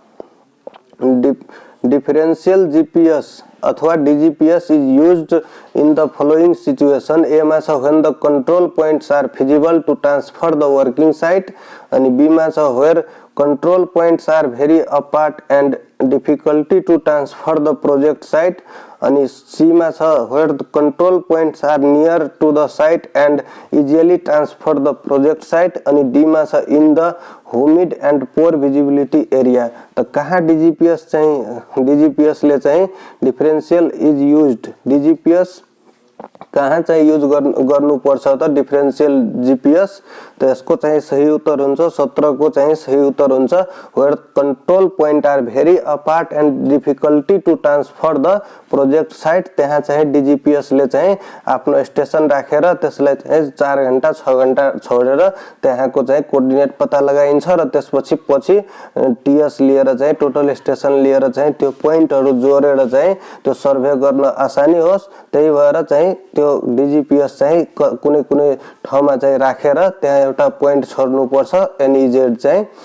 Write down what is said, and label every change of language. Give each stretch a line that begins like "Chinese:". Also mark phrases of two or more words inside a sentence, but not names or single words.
English: Differential GPS अथवा DGPS is used in the following situation।
Nepali: ए मा छ
English: when the control points are feasible to transfer the working site
Nepali: अनि बी मा छ
English: where control points are very apart and difficulty to transfer the project site
Nepali: अनि C मा छ
English: where the control points are near to the site and easily transfer the project site
Nepali: अनि D मा छ
English: in the humid and poor visibility area।
Nepali: तो कहाँ DGPS चाहिँ DGPS ले चाहिँ
English: differential is used,
Nepali: DGPS कहाँ चाहिँ युज गर्नु पर्छ त?
English: differential GPS.
Nepali: तो यसको चाहिँ सही उत्तर हुन्छ 17 को चाहिँ सही उत्तर हुन्छ
English: where control point are very apart and difficulty to transfer the project site.
Nepali: त्यहाँ चाहिँ डीजीपीएस ले चाहिँ आफ्नो स्टेशन राखेर त्यसलाई चाहिँ 4 घण्टा 6 घण्टा छोडेर त्यहाँको चाहिँ कोर्डिनेट पत्ता लगाइन्छ र त्यसपछि टीएस लिएर चाहिँ
English: total station
Nepali: लिएर चाहिँ त्यो पोइन्टहरु जोडेर चाहिँ त्यो सर्वे गर्न आसानी होस् त्यही भएर चाहिँ त्यो डीजीपीएस चाहिँ कुनै ठाउँमा चाहिँ राखेर त्यहाँ एउटा पोइन्ट छोड्नु पर्छ एनईजेड चाहिँ।